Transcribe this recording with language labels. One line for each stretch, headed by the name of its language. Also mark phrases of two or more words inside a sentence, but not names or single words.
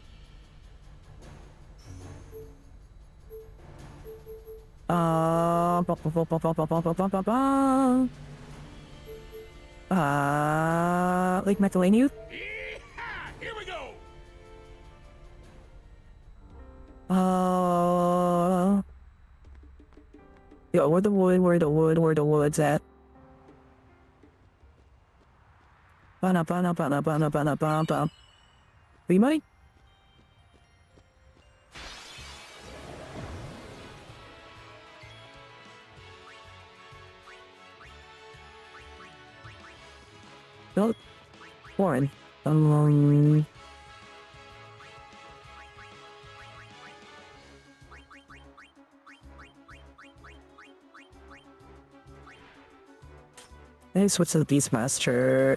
English: Like Macalania? Yeehaw! Here we go. Yeah, where the woods at? Ba-na-ba-na-ba-na-ba-na-ba-na-ba-ba. Free money? No, Warren. Hey, switch to the Beastmaster.